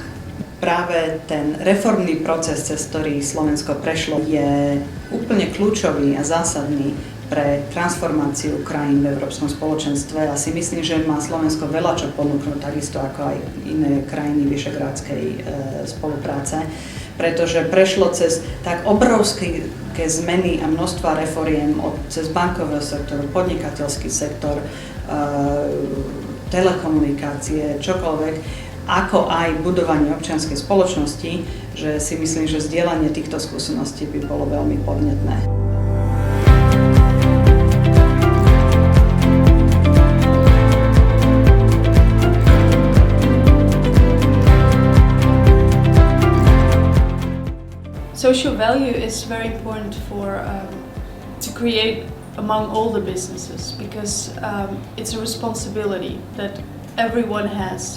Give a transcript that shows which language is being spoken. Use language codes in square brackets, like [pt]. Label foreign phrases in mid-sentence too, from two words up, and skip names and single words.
[sk] Práve ten reformný proces, cez ktorý Slovensko prešlo, je úplne kľúčový a zásadný pre transformáciu krajín v Európskom spoločenstve a si myslím, že má Slovensko veľa čo ponúknuť, takisto ako aj iné krajiny Vyšegrádskej spolupráce, pretože prešlo cez tak obrovské zmeny a množstva reforiem cez bankového sektoru, podnikateľský sektor, telekomunikácie, čokoľvek, ako aj budovanie občianskej spoločnosti, že si myslím, že zdieľanie týchto skúseností by bolo veľmi podnetné. [en] Social value is very important to create among all the businesses because it's a responsibility that everyone has.